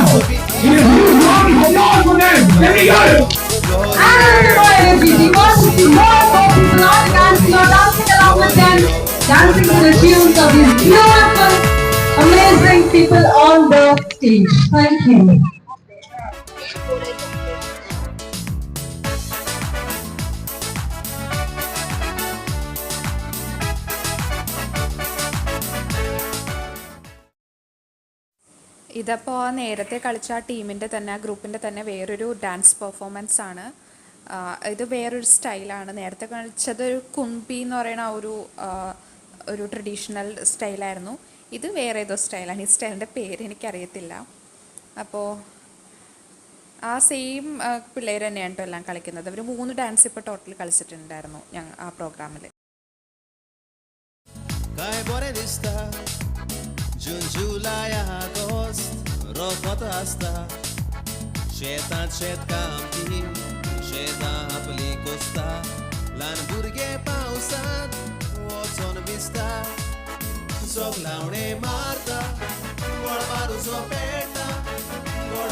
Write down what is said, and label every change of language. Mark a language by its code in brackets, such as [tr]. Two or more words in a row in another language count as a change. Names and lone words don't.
[en] In a huge round of applause for them. There we go. We want to see more people on the dance floor dancing along with them, dancing to the tunes of these beautiful, amazing people on the stage. Thank you. [ml] ഇതപ്പോൾ നേരത്തെ കളിച്ച ആ ടീമിൻ്റെ തന്നെ, ആ ഗ്രൂപ്പിൻ്റെ തന്നെ വേറൊരു [en] dance performance [ml] ആണ്. ഇത് വേറൊരു സ്റ്റൈലാണ്. നേരത്തെ കളിച്ചത് ഒരു കുംബി എന്ന് പറയുന്ന ഒരു ട്രഡീഷണൽ സ്റ്റൈലായിരുന്നു. ഇത് വേറെ ഏതോ സ്റ്റൈലാണ്. ഈ സ്റ്റൈലിൻ്റെ പേര് എനിക്കറിയത്തില്ല. അപ്പോൾ ആ സെയിം പിള്ളേർ തന്നെയാണ് കേട്ടോ എല്ലാം കളിക്കുന്നത്. അവർ 3 ഡാൻസ് ഇപ്പോൾ ടോട്ടൽ കളിച്ചിട്ടുണ്ടായിരുന്നു ആ പ്രോഗ്രാമിൽ. [kok] जून जुलै ऑगस्ट रोखत आसता शेतात शेतकामती शेजां आपली कोस्ता ल्हान भुरगे पावसांत वचोन भिजता सोगलावणे मारता गोड मारूचो पेटा गोड